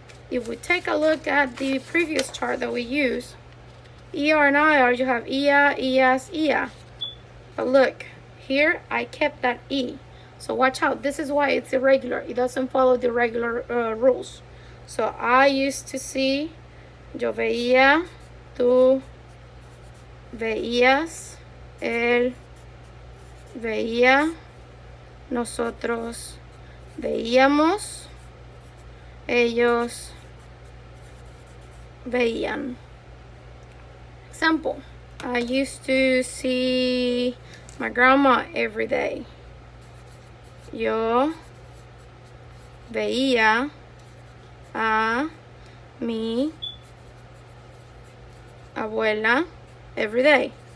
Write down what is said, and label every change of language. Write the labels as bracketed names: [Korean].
[English] If we take a look at the previous chart that we use, ER and IR, you have IA, IAS, IA. But look, here I kept that E. So watch out, this is why it's irregular. It doesn't follow the regular rules. So I used to see, [Spanish] yo veía, tú veías, él veía, nosotros veíamos, ellos veían. [English] Example, I used to see my grandma every day. [Spanish] Yo veía a mi abuela [English] every day.